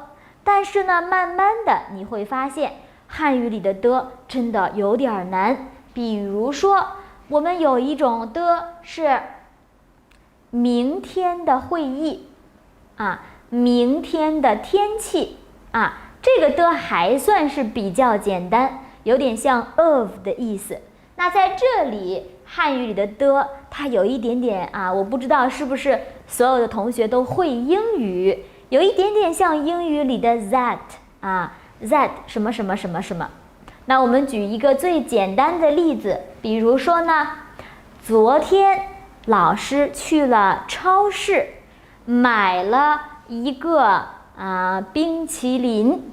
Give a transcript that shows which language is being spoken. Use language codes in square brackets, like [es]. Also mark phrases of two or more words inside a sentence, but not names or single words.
[zh] 但是呢，慢慢的你會發現漢語裡的的真的有點難。比如說我們有一種的是明天的會議啊，明天的天氣啊，這個的還算是比較簡單，有點像 of 的意思。那在這裡漢語裡的的它有一點點啊，我不知道是不是所有的同學都會英語，有一點點像英語裡的 that 啊 that 什麼什麼什麼什麼。那我們舉一個最簡單的例子，比如說呢，昨天老師去了超市，買了一個冰淇淋。